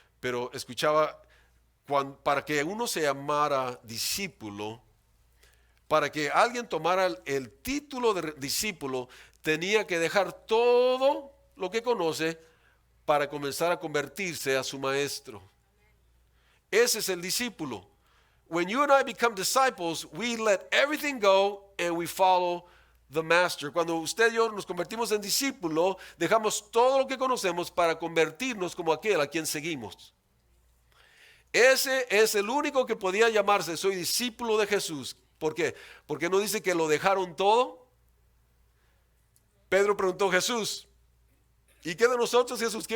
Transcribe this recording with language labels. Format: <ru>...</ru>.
<es>Pero escuchaba, para que uno se llamara discípulo, para que alguien tomara el título de discípulo, tenía que dejar todo lo que conoce para comenzar a convertirse a su maestro. Ese es el discípulo.</es> <en>When you and I become disciples, we let everything go and we follow the master.</en> <es>Cuando usted y yo nos convertimos en discípulo, dejamos todo lo que conocemos para convertirnos como aquel a quien seguimos. Ese es el único que podía llamarse soy discípulo de Jesús. ¿Por qué? Porque no dice que lo dejaron todo. Pedro preguntó, Jesús, ¿y qué de nosotros, Jesús?</es>